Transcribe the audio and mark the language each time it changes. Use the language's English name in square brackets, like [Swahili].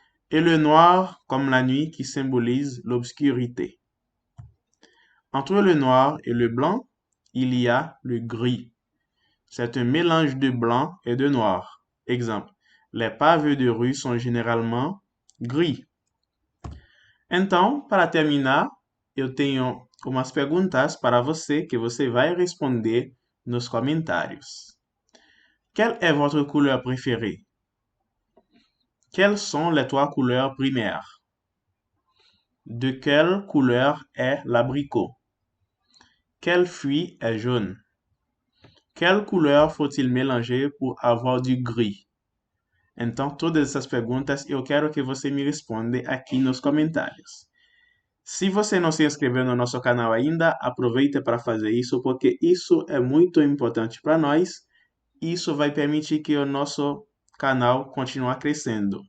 [French] Et le noir comme la nuit qui symbolise l'obscurité. Entre le noir et le blanc, il y a le gris. C'est un mélange de blanc et de noir. Exemple, les pavés de rue sont généralement gris. [Portuguese] Então, para terminar, eu tenho umas perguntas para você que você vai responder nos comentários. [French] Quelle est votre couleur préférée? Quelles sont les 3 couleurs primaires? De quelle couleur est l'abricot? Quel fruit est jaune? Quelle couleur faut-il mélanger pour avoir du gris? [Portuguese] Então, todas essas perguntas eu quero que você me responda aqui nos comentários. Se você não se inscreveu no nosso canal ainda, aproveita para fazer isso, porque isso é muito importante para nós. Isso vai permitir que o nosso canal continue crescendo.